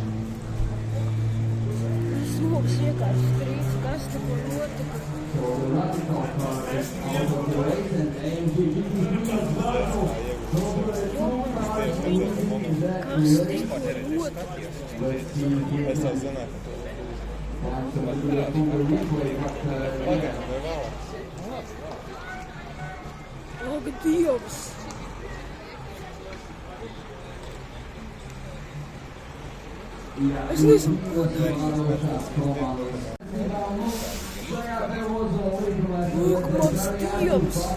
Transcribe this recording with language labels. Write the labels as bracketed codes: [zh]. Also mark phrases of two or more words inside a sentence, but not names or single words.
[lv] Sloks vienkārši strīds, kas te ko notika. [en] So the radical car is out of the race and AMG GT3 is also. So the 2 cars in that [lv] Kas te [en] race. [lv] ko notika. [en] Let's see here. Absolutely a full replay, but yeah. [lv] Ak, Dievs! Es nezinu. Lūk, mans Dievs!